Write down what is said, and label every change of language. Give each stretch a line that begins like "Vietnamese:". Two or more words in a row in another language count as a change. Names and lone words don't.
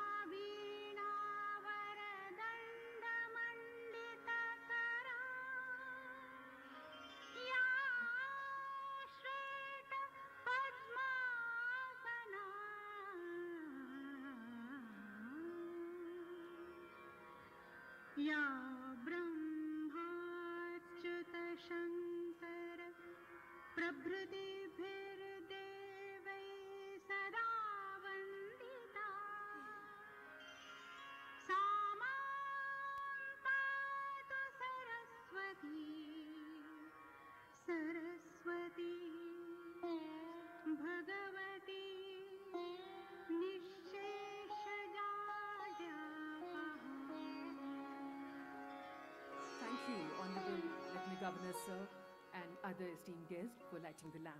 Sanskrit: वीणावरदण्डमण्डितकरा या श्वेतपद्मासना या ब्रह्माच्युतशङ्कर प्रभृतिभिर्देवैः सदा वन्दिता सा मां पातु सरस्वती सरस्वती भगवती
English: Thank you, Honorable Lieutenant Governor, sir, and other esteemed guests for lighting the lamp.